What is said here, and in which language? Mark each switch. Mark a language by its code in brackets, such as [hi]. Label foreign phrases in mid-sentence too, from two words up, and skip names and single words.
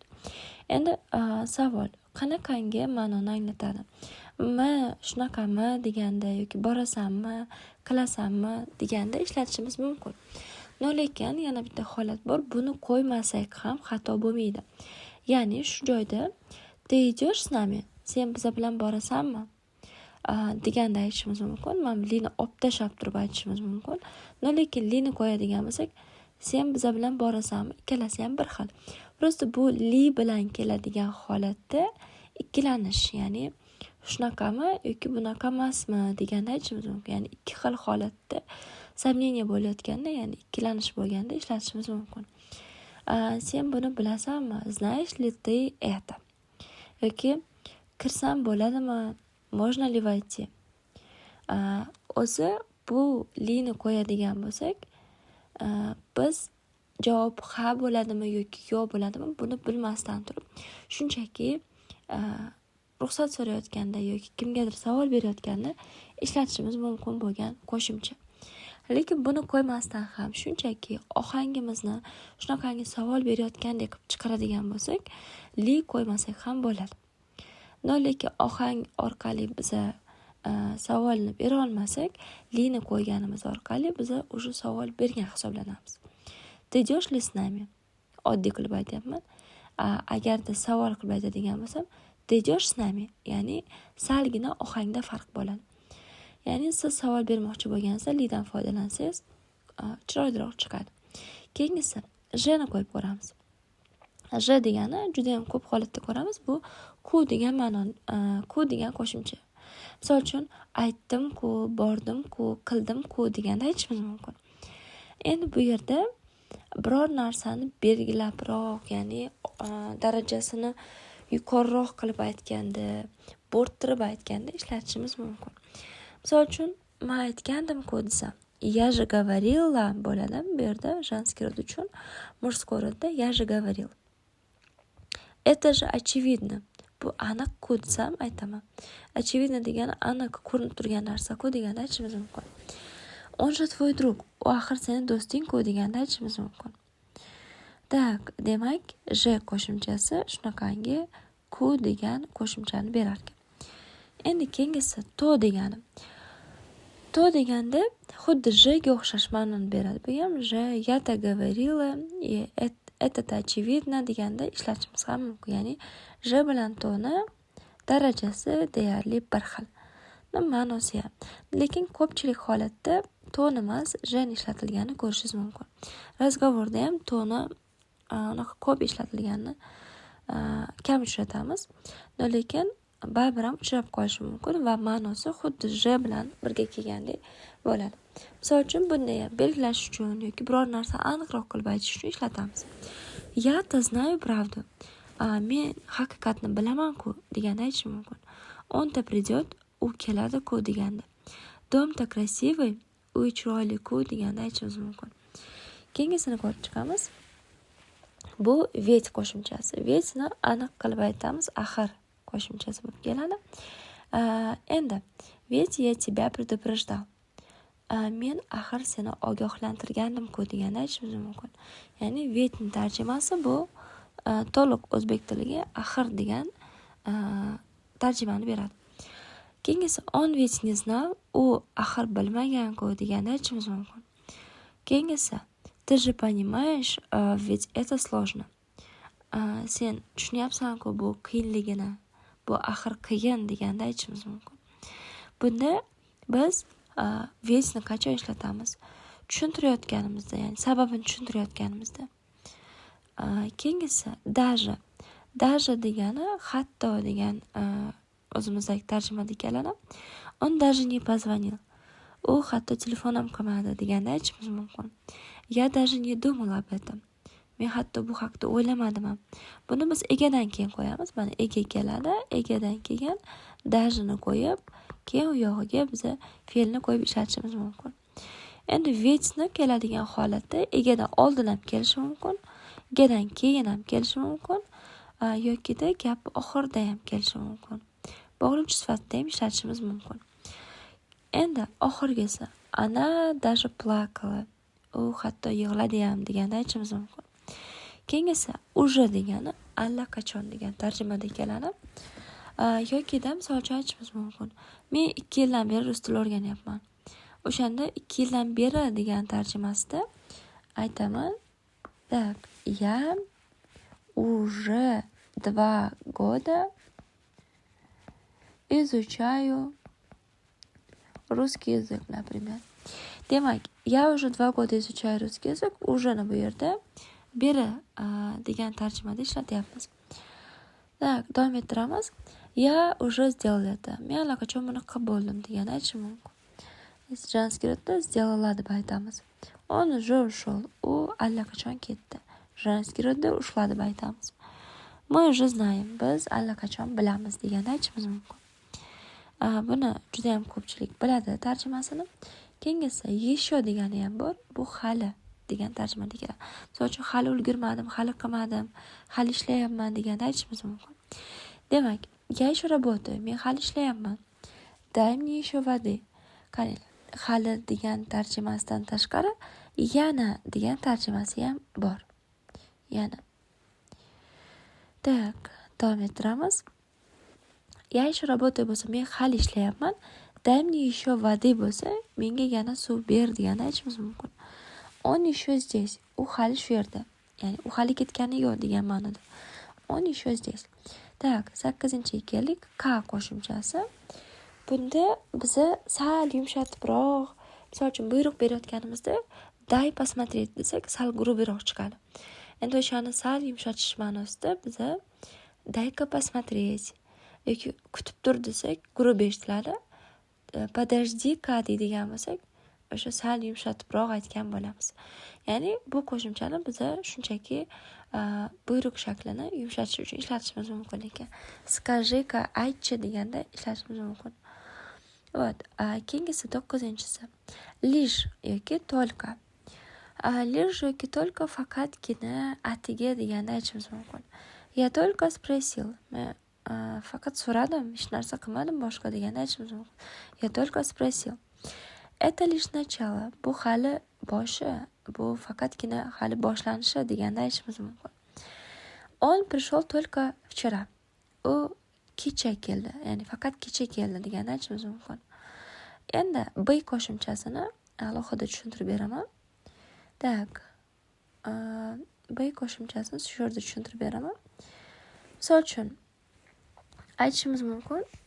[uz] Endi savol qanaqangi ma'noni anglatadi? Shunaqami deganda yoki borasanmi, qilasanmi deganda ishlatishimiz mumkin. Lekin yana bitta holat bor, buni qo'ymasak ham xato bo'lmaydi. Ya'ni shu joyda [ru] "Ты идешь с нами?" [uz] Sen biza bilan borasanmi? Deganda aytishimiz mumkin. Mana lini olib tashlab turib aytishimiz mumkin. Lekin lini qo'yadigan bo'lsak, sen biza bilan borasanmi? Ikkalasi ham bir xil. Prosta bu li bilan keladigan holatda ikkilanish, ya'ni shunaqami yoki bunaqa emasmi deganda aytishimiz mumkin. Ya'ni ikki xil holatda samneniya bo'layotganda, ya'ni ikkilanish bo'lganda ishlatishimiz mumkin. Sen buni bilasanmi? [ru] Знаешь ли ты это? [uz] Yoki kirsam bo'ladimi? [ru] Можно ли войти? [uz] O'zi bu lini qo'yadigan bo'lsak, biz javob ha bo'ladimi yoki yo'q bo'ladimi buni bilmasdan turib, shunchaki ruxsat so'rayotganda yoki kimgadir savol berayotganda ishlatishimiz mumkin bo'lgan qo'shimcha. Lekin buni qo'ymasdan ham shunchaki ohangimizni shunaqangi savol berayotgandek qilib chiqaradigan bo'lsak, li qo'ymasak ham bo'ladi. Lekin ohang orqali biza savolni bera olmasak, lini qo'yganimiz orqali biza o'sha savol bergan hisoblanamiz. [ru] "Ты идешь ли с нами?" [uz] Oddiy qilib aytyapman. Agarda savol qilib aytadigan bo'lsam, [ru] "Ты идешь с нами?" [uz] Ya'ni salgina ohangda farq bo'ladi. Ya'ni siz savol bermoqchi bo'lgansiz, lidan foydalansangiz, chiroyliroq chiqadi. Keyingisi jni qo'yib ko'ramiz. J degani juda ham ko'p holatda ko'ramiz. Bu ku degan ma'noni, ku degan qo'shimcha. Misol uchun aytdim-ku, bordim-ku, qildim-ku deganda aytishimiz mumkin. Endi bu yerda biror narsani belgilabroq, ya'ni darajasini yuqoriroq qilib aytganda, bo'rttirib aytganda ishlatishimiz mumkin. Misol uchun men aytgandim-ku desam, [ru] "Я же говорила" [uz] bo'ladi. Bu yerda [ru] женский род [uz] uchun мужской rodda [ru] "Я же говорил". Это же очевидно. [uz] Bu aniq-ku desam aytaman. Очевидно degani aniq ko'rinib turgan narsa-ku deganda aytishimiz mumkin. [ru] Он же твой друг. [uz] U axir sening do'sting-ku deganda aytishimiz mumkin. Tak, demak, j qo'shimchasi shunaqangi ku degan qo'shimchani berar ekan. Endi keyingisi to degani. To deganda xuddi jga o'xshash ma'noni beradi. Bu ham [ru] я-то говорила, это-то очевидно [uz] deganda ishlatishimiz ham mumkin. Ya'ni j bilan toni darajasi deyarli bir xil. Ma'nosi ham. Lekin ko'pchilik holatda ton emas, jni ishlatilganini ko'rishingiz mumkin. Razgovorda ham toni unaqa ko'p ishlatilganini kam uchratamiz. Lekin baribir ham uchrab qolishi mumkin va ma'nosi xuddi j bilan birga kelgandek bo'ladi. Misol uchun bunday belgilash uchun yoki biror narsa aniqroq qilib aytish uchun ishlatamiz. [ru] Я-то знаю правду. [uz] Men haqiqatni bilaman-ku deganda aytish mumkin. [ru] Он-то придет, [uz] u keladi-ku deganda. [ru] Дом-то красивый, [uz] uy chiroyli-ku deganda aytishimiz mumkin. Keyingisini ko'rib chiqamiz. Bu ведь qo'shimchasi. Ведьni aniq qilib aytamiz, axir qo'shimchasi bo'lib keladi. [ru] Endi ведь я тебя предупреждал. [uz] Men axir seni ogohlantirgandim-ku deganda aytishimiz mumkin. Ya'ni ведьning tarjimasi bu to'liq o'zbek tiliga axir degan tarjimani beradi. [ru] Keyingisi он ведь не знал, [uz] u axir bilmagan-ku deganda aytishimiz mumkin. [ru] Keyingisi ты же понимаешь, ведь это сложно. [uz] Sen tushunyapsan-ku bu qiyinligini. Bu axir qiyin deganda aytishimiz mumkin. Bunda biz ведьni qachon ishlatamiz? Tushuntirayotganimizda, ya'ni sababini tushuntirayotganimizda. Keyingisi даже degani hatto degan o'zimizdagi tarjimada keladi. [ru] Он даже не позвонил. [uz] U hatto telefon ham qilmadi deganda aytishimiz mumkin. [ru] Я даже не думал об этом. [uz] Men hatto bu haqda o'ylamadim ham. Buni biz egadan keyin qo'yamiz. Mana ega keladi, egadan keyin dajini qo'yib, keyin u yog'iga biza fe'lni qo'yib ishlatishimiz mumkin. Endi ведьni keladigan holatda egadan oldin ham kelishi mumkin, egadan keyin ham kelishi mumkin, yokida gap oxirida ham kelishi mumkin. Bog'lovchi sifatida ham ishlatishimiz mumkin. Endi oxirgisi [ru] она даже плакала. [uz] U hatto yig'ladi ham deganda aytishimiz mumkin. Keyingisi уже degani allaqachon degan tarjimada keladi. Yokida misol uchun aytishimiz mumkin. Men 2 yildan beri rus tilini o'rganyapman. O'shanda 2 yildan beri degan tarjimasida aytaman. [ru] Так, я уже 2 года изучаю русский язык, например. Demak, я уже 2 года изучаю русский язык, [uz] ужeni bu yerda beri degan tarjimada ishlatyapmiz. Так, davom ettiramiz. [ru] Я уже сделал это. [uz] Men allaqachon buni qilib bo'ldim degani aytishim mumkin. Женский rodda сделала deb aytamiz. [ru] Он уже ушел. [uz] U allaqachon ketdi. Женский rodda ушла deb aytamiz. [ru] Мы уже знаем. [uz] Biz allaqachon bilamiz degani aytishimiz mumkin. Buni juda ham ko'pchilik biladi tarjimasini. Keyingisi еще degani ham bor. Bu hali degan tarjimada keladi. Misol uchun hali ulgurmadim, hali qilmadim, hali ishlayapman deganda aytishimiz mumkin. Demak, [ru] я еще работаю. [uz] Men hali ishlayapman. [ru] Дай мне еще воды. [uz] Qarang, hali degan tarjimasidan tashqari yana degan tarjimasi ham bor. Yana. Так, davom ettiramiz. Я еще работаю bo'lsa, men hali ishlayapman. Дай мне еще воды bo'lsa, menga yana suv ber deganda aytishimiz mumkin. [ru] Он еще здесь. [uz] U hali shu yerda. Ya'ni u hali ketgani yo'q degan ma'noda. [ru] Он еще здесь. Так, [uz] 8-ga keldik. Ka qo'shimchasi. Bunda biza sal yumshatibroq, misol uchun buyruq berayotganimizda [ru] дай посмотреть [uz] desak, sal grubroq chiqadi. Endi o'shani sal yumshatish ma'nosida biza [ru] дай-ка посмотреть [uz] yoki kutib tur desak, grub eshitiladi. Подожди-ка deydigan bo'lsak, o'sha sal yumshatibroq aytgan bo'lamiz. Ya'ni bu qo'shimchani biza shunchaki buyruq shaklini yumshatish uchun ishlatishimiz mumkin ekan. Скажи-ка aytchi deganda ishlatishimiz mumkin. Вот, keyingisi 9-si. Лишь yoki только. Лишь yoki только faqatgina atiga deganda aytishimiz mumkin. [ru] Я только sпросил. [uz] Men faqat so'radim, hech narsa qilmadim boshqa deganda aytishimiz mumkin. [ru] Я только спросил. Это лишь начало. [uz] Bu hali boshi, bu faqatgina hali boshlanishi deganda aytishimiz mumkin. [ru] Он пришел только вчера. [uz] U kecha keldi, ya'ni faqat kecha keldi deganda aytishimiz mumkin. Endi b qo'shimchasini alohida tushuntirib beraman. Так. B qo'shimchasini shu yerda tushuntirib beraman. Misol uchun aytishimiz mumkin.